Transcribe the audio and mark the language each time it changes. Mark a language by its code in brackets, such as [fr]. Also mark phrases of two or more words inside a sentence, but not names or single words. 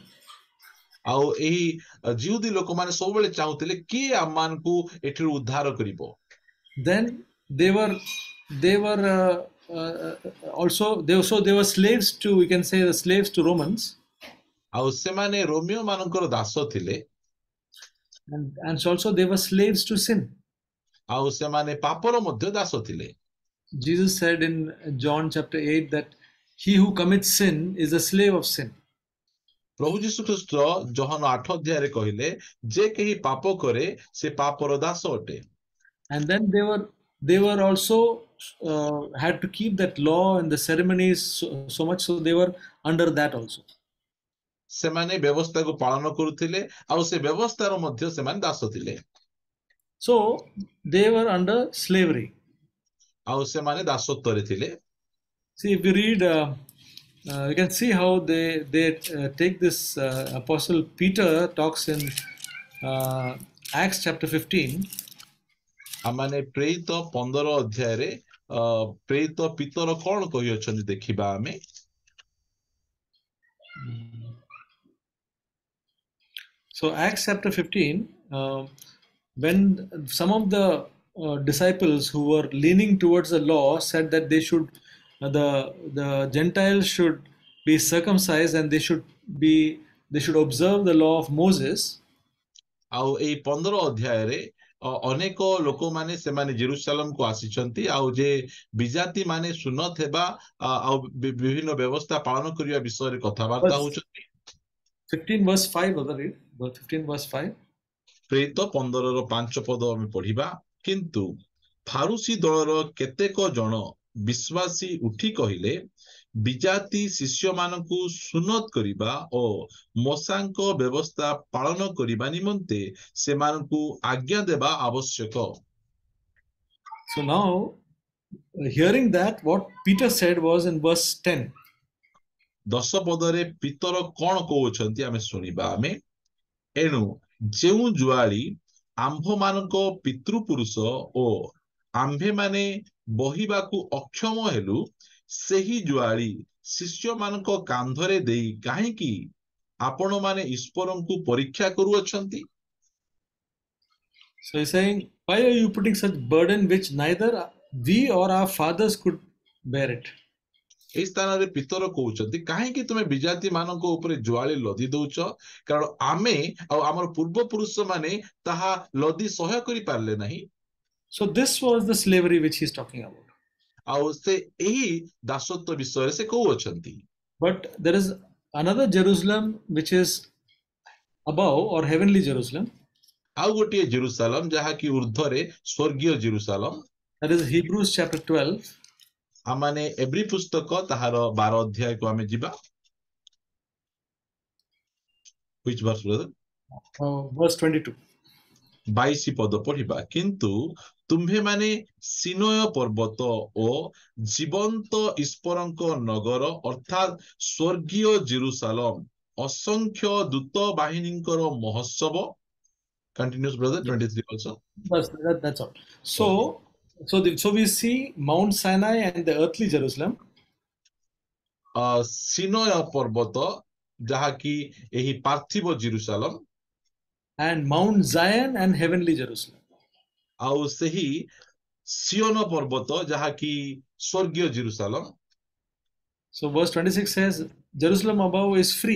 [or] ଆଉ ଏହି ଜିହୁଦୀ ଲୋକମାନେ ସବୁବେଳେ ଚାହୁଁଥିଲେ କିଏ ଆମମାନଙ୍କୁ ଏଠିରୁ ଉଦ୍ଧାର କରିବ। [en] Then they were also they were slaves to, we can say, the slaves to Romans. [or] ଆଉ ସେମାନେ ରୋମିଓ ମାନଙ୍କର ଦାସ ଥିଲେ। [en] And also they were slaves to sin. [or] ଆଉ ସେମାନେ ପାପର ମଧ୍ୟ ଦାସ ଥିଲେ। [en] Jesus said in John chapter 8 that he who commits sin is a slave of sin. [or] ପ୍ରଭୁ ଯୀଶୁ ଖ୍ରୀଷ୍ଟ ଯୋହାନ 8 ଅଧ୍ୟାୟରେ କହିଲେ, ଯେ କେହି ପାପ କରେ ସେ ପାପର ଦାସ ଅଟେ। [en] And then they were also had to keep that law and the ceremonies so much, so they were under that also. [or] ସେମାନେ ବ୍ୟବସ୍ଥାକୁ ପାଳନ କରୁଥିଲେ ଆଉ ସେ ବ୍ୟବସ୍ଥାର ମଧ୍ୟ ସେମାନେ ଦାସ ଥିଲେ। [en] So they were under slavery. [or] ଆଉ ସେମାନେ ଦାସତ୍ୱରେ ଥିଲେ। [en] See, if you read, you can see how they take this. Apostle Peter talks in Acts chapter 15. [or] ଆମମାନେ ପ୍ରେରିତ 15 ଅଧ୍ୟାୟରେ ପ୍ରେରିତ ପିତର କଣ କହିଅଛନ୍ତି ଦେଖିବା ଆମେ। [en] So Acts chapter 15, when some of the disciples who were leaning towards the law said that they should, the Gentiles should be circumcised and they should observe the law of Moses. [or] ଆଉ ଏଇ 15 ଅଧ୍ୟାୟରେ ଅନେକ ଲୋକମାନେ ସେମାନେ ଜେରୁସାଲମକୁ ଆସିଛନ୍ତି ଆଉ ଯେ ବିଜାତି ମାନେ ସୁନଥିବା ଆଉ ବିଭିନ୍ନ ବ୍ୟବସ୍ଥା ପାଳନ କରିବା ବିଷୟରେ କଥାବାର୍ତ୍ତା ହେଉଛନ୍ତି। [en] 15 verse 5, brother, read. 15 verse 5. [or] ପ୍ରେରିତ 15ର 5 ପଦ ଆମେ ପଢିବା। କିନ୍ତୁ ଫାରୁସି ଦଳର କେତେକ ଜଣ ବିଶ୍ୱାସୀ ଉଠି କହିଲେ, ବିଜାତି ଶିଷ୍ୟମାନଙ୍କୁ ସୁନତ କରିବା ଓ ମୋଶାଙ୍କ ବ୍ୟବସ୍ଥା ପାଳନ କରିବା ନିମନ୍ତେ ସେମାନଙ୍କୁ ଆଜ୍ଞା ଦେବା ଆବଶ୍ୟକ। [en] So now, hearing that, what Peter said was in verse 10. [or] 10 ପଦରେ ପିତର କଣ କହୁଛନ୍ତି ଆମେ ଶୁଣିବା ଆମେ। ଏଣୁ ଯେଉଁ ଜୁଆଳି ଆମ୍ଭମାନଙ୍କ ପିତୃପୁରୁଷ ଓ ଆମ୍ଭେମାନେ ବହିବାକୁ ଅକ୍ଷମ ହେଲୁ, ସେହି ଜୁଆଳି ଶିଷ୍ୟମାନଙ୍କ କାନ୍ଧରେ ଦେଇ କାହିଁକି ଆପଣମାନେ ଈଶ୍ୱରଙ୍କୁ ପରୀକ୍ଷା କରୁଅଛନ୍ତି? [en] So he's saying, why are you putting such burden which neither we or our fathers could bear it? [or] ଏହି ସ୍ଥାନରେ ପିତର କହୁଛନ୍ତି, କାହିଁକି ତୁମେ ବିଜାତି ମାନଙ୍କ ଉପରେ ଜୁଆଳି ଲଦି ଦଉଛ, କାରଣ ଆମେ ଆଉ ଆମର ପୂର୍ବପୁରୁଷ ମାନେ ତାହା ଲଦି ସହ୍ୟ କରିପାରିଲେ ନାହିଁ। [en] So this was the slavery which he's talking about. [or] ଆଉ ସେ ଏହି ଦାସତ୍ୱ ବିଷୟରେ ସେ କହୁଅଛନ୍ତି। [en] But there is another Jerusalem which is above, or heavenly Jerusalem. [or] ଆଉ ଗୋଟିଏ ଜେରୁସାଲମ ଯାହାକି ଉର୍ଦ୍ଧ୍ୱରେ ସ୍ୱର୍ଗୀୟ ଜେରୁସାଲମ। [en] That is Hebrews chapter 12. [or] ଆମମାନେ ଏବ୍ରୀ ପୁସ୍ତକ ତାହାର 12 ଅଧ୍ୟାୟକୁ ଆମେ ଯିବା। [en] Which verse, brother? Verse 22. [or] 22 ପଦ ପଢିବା, କିନ୍ତୁ ତୁମ୍ଭେମାନେ ସିନୟ ପର୍ବତ ଓ ଜୀବନ୍ତ ଈଶ୍ୱରଙ୍କ ନଗର ଅର୍ଥାତ୍ ସ୍ୱର୍ଗୀୟ ଜେରୁସାଲମ, ଅସଂଖ୍ୟ ଦୂତ ବାହିନୀଙ୍କର ମହୋତ୍ସବ. [en] Continues, brother, Yeah. 23 also. That's all. Okay. So we see Mount Sinai and the earthly Jerusalem, [or] ସିନୟ ପର୍ବତ, ଯାହାକି ଏହି ପାର୍ଥିବ ଜେରୁସାଲମ, [en] and Mount Zion and heavenly Jerusalem. [or] ଆଉ ସେହି ସିୟନ ପର୍ବତ, ଯାହାକି ସ୍ୱର୍ଗୀୟ ଜେରୁସାଲମ. [en] So verse 26 says, Jerusalem above is free.